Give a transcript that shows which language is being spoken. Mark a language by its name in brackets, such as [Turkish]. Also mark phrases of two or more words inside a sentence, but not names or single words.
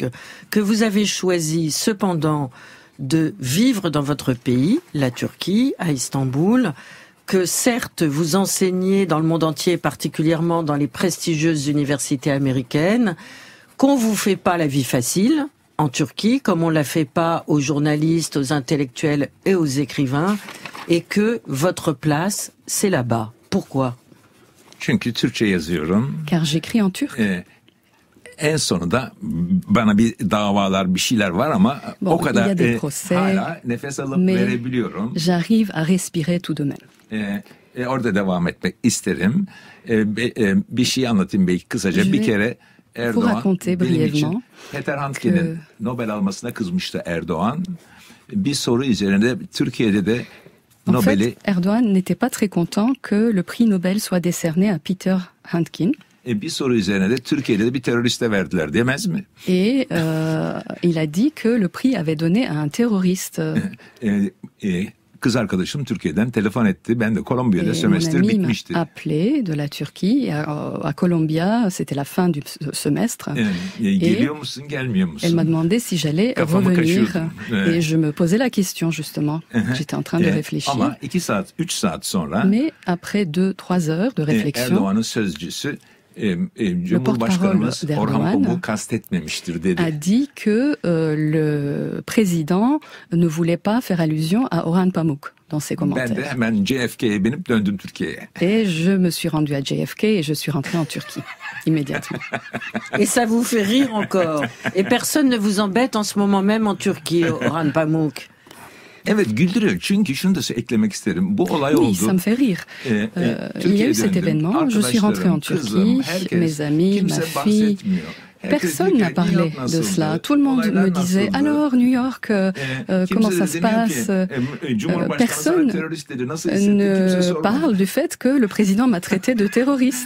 [French] Que vous avez choisi, cependant, de vivre dans votre pays, la Turquie, à Istanbul, que certes vous enseignez dans le monde entier, particulièrement dans les prestigieuses universités américaines, qu'on vous fait pas la vie facile en Turquie, comme on la fait pas aux journalistes, aux intellectuels et aux écrivains, et que votre place, c'est là-bas. Pourquoi? [Turkish] Çünkü Türkçe yazıyorum. [French] Car j'écris en turc. [Turkish] En sonunda bana bir davalar, bir şeyler var ama o kadar hala nefes alıp verebiliyorum. [French] J'arrive à respirer tout de même. [Turkish] Orada devam etmek isterim. Bir şey anlatayım belki kısaca. Bir kere Erdoğan benim için Peter Handke'nin Nobel almasına kızmıştı Erdoğan. Bir soru üzerinde Türkiye'de de [French] En fait, Erdoğan n'était pas très content que le prix Nobel soit décerné à Peter Handke. [Turkish] Bir soru üzerine de Türkiye'de de bir teröriste verdiler demez mi? [French] Et il a dit que le prix avait donné à un terroriste. [Turkish] Kız arkadaşım Türkiye'den telefon etti. Ben de Kolombiya'da sömestr bitmişti. [French] Mon ami m'a appelé de la Turquie à Colombia, c'était la fin du semestre. [Turkish] Geliyor musun, gelmiyor musun? [French] Elle m'a demandé si j'allais revenir et je me posais la question justement. J'étais en train de réfléchir. [Turkish] Ama 2 saat, 3 saat sonra [French] Mais après 2-3 heures de réflexion, [Turkish] Erdoğan'ın sözcüsü Cumhurbaşkanımız Orhan Pamuk'u kastetmemiştir dedi. [French] A dit que le président ne voulait pas faire allusion à Orhan Pamuk dans ses commentaires. [Turkish] Ben de hemen JFK'ye binip döndüm Türkiye'ye. [French] Et je me suis rendu à JFK et je suis rentré en Turquie immédiatement. Et ça vous fait rire encore. Et personne ne vous embête en ce moment même en Turquie, Orhan Pamuk. [Turkish] Evet güldürüyor çünkü şunu da eklemek isterim. Bu olay oldu. [French] Oui, ça me fait rire. Il y a eu cet événement, je suis rentré en Turquie, mes amis, ma fille. Personne n'a parlé de cela. Tout le monde me disait, alors New York, comment ça se passe? Personne ne parle du fait que le président m'a traité de terroriste.